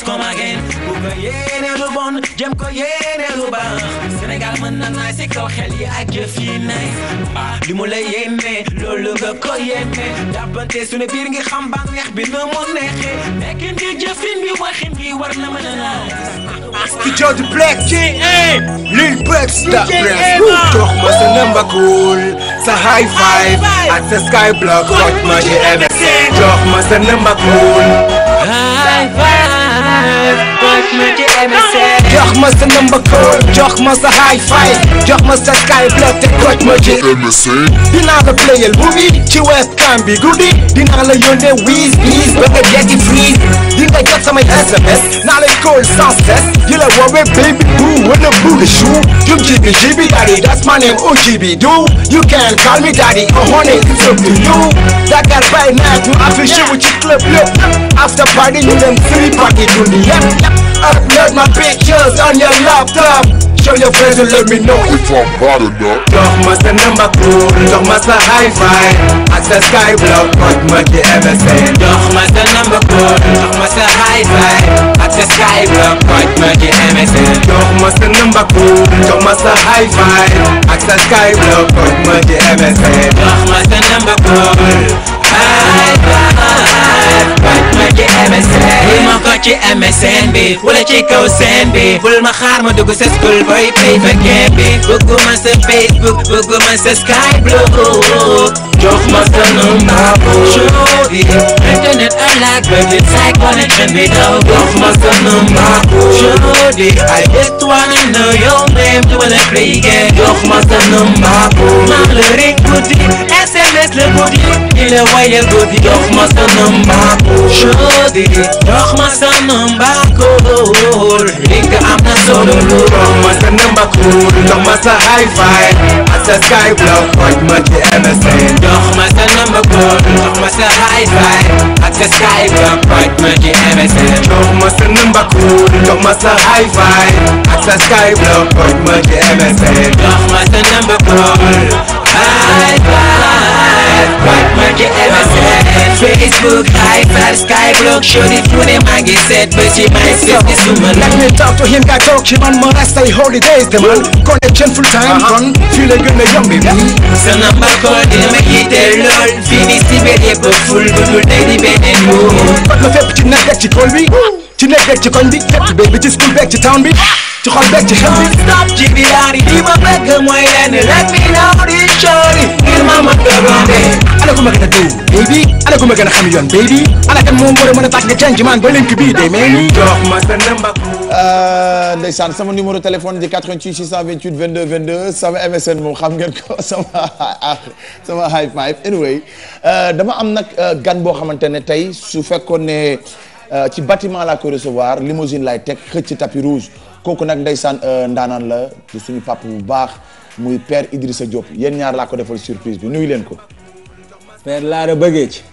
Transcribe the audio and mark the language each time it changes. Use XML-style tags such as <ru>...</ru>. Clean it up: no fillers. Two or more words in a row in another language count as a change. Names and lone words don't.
<en>come again</en> <wo>bu ko yéene lu bon jëm ko yéene lu baax Sénégal mën na nice si kaw xel yi ak jëf yi nice li mu la yéene loolu nga ko yéene jàppante suñu biir ngi xam bànneex bi nu mu neexee nekkin bi jëfin bi waxin bi war na mën a nice ki jooju Black King Lil Breaks da Prince jox ma sa number cool sa</wo> <en>high five</en> <wo>ak sa</wo> <en>sky block</en> <wo>ma ci MSN jox ma sa number cool</wo> <en>high five</en> <wo>ma ci MSN jox ma sa number cool jox ma sa</wo> <en>high five</en> <wo>jox ma sa</wo> <en>sky block</en> <wo>te coach ma ci MSN dinaa la playel movie ci webcam bi guddi dinaa la yónnee wiis ba nga jekki freeze di nga jot samay SMS naa lay call</wo> <fr>sans cesse</fr> <wo>di la woowee</wo> <en>baby boo</en> <wo>wala boo chou</wo> <en>jum GB daddy that's my name OGB do you can call me daddy honey it's up to you Dakar by night</en> <wo>ñu affiché wu ci club lépp</wo> <en>after party</en> <wo>ñu dem free party dundi yëpp</wo> <en>upload my pictures on your laptop show your friends and let me know if I'm bad or not</en> <wo>jox ma sa number cool jox ma sa high five ak sa sky block coach ma ci MSN jox ma sa number cool jox ma sa</wo> <en>high five</en> <wo>ak sa</wo> <en>sky block</en> <wo>coach ma ci MSN jox ma sa number cool jox ma sa</wo> <en>high five</en> <wo>ak sa</wo> <en>sky block</en> <wo>coach ma ci MSN jox ma sa number cool</wo> <en>high five</en> <wo>coach ma ci MSN bul ma ko ci MSN bi wala ci kaw scène bi bul ma xaar ma dugg sa</wo> <en>school boy</en> <wo>play fa game bi bëgguma sa Facebook bëgguma sa</wo> <en>sky block</en> <wo>jox ma sa number cool</wo> <en>internet I like but it's like</en> <wo>connection bi daw jox ma sa number cool</wo> <en>I just wanna know your name to wanna play again</en> <wo>jox ma sa number cool ma la ring guddi SMS la guddi di la wayal guddi jox ma sa number cool jox ma sa number cool li nga am na solo lu jox ma sa number cool jox ma sa</wo> <en>high five</en> <wo>ak sa</wo> <en>sky block</en> <wo>coach ma ci MSN jox ma sa number cool jox ma sa</wo> <en>high five</en> <wo>ak sa</wo> <en>sky block</en> <wo>coach ma ci MSN jox ma sa number cool jox ma sa</wo> <en>high five</en> <wo>ak sa</wo> <en>sky block</en> <wo>coach ma ci MSN jox ma sa number cool</wo> <en>high five</en> <wo>coach ma ci MSN Facebook</wo> <en>high five sky block show</en> <wo>di fu ne maa ngi seet ba ci may seet di suma</wo> <en>let me talk to him guy talk</en> <wo>ci man ma rest ay holidays de man connection</wo> <en>full time</en> <wo>kon fii la gën a yombi sa number call dina ma yitteel lool fii ni si biir yëpp ful bu dul day di beneen moom kot ma fépp ci nekk ci kool bi ci nekk ci koñ bi fépp beeg bi ci school beeg ci town bi ci xol beeg ci xel bi stop ci bilaari li ma bëgg mooy lenn</wo> <en>let me know</en> <wo>di shorty ngir ma ma gëbande ala ko ma gën a dëw baby ala ko ma gën a xam yoon baby ala kan moom war a mën a tax nga change man ba link bi day mel ni jox ma sa number ndeysaan sama</wo> <fr>numéro téléphone</fr> <wo>di 88 628 22 22 sama MSN moom xam ngeen ko sama high five anyway dama am nag gan boo xamante ne tey su fekkoon ne ci bâtiment laa ko recevoir limousine lay teg xëcc</wo> <fr>tapis rouge</fr> <wo>kooku nag ndeysaan ndaanaan la di suñu papa bu baax muy père Idrissa Diop yéen ñaar laa ko defal surprise bi nuyu leen ko. père Laara bëggee ci.</wo>